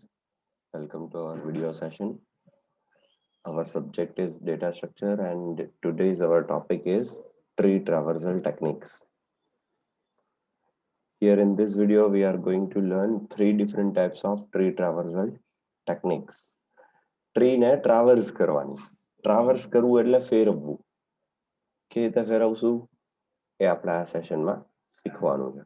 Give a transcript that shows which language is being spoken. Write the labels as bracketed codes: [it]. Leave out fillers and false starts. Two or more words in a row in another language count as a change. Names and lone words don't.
[en] Welcome to our video session. Our subject is data structure, and today's our topic is tree traversal techniques. Here in this video, we are going to learn three different types of tree traversal techniques. [gu] Tree ને traverse કરવાની. Traverse કરવું એટલે ફેરવવું. કે રીતે ફેરવશું એ આપણે આ સેશનમાં શીખવાનું છે.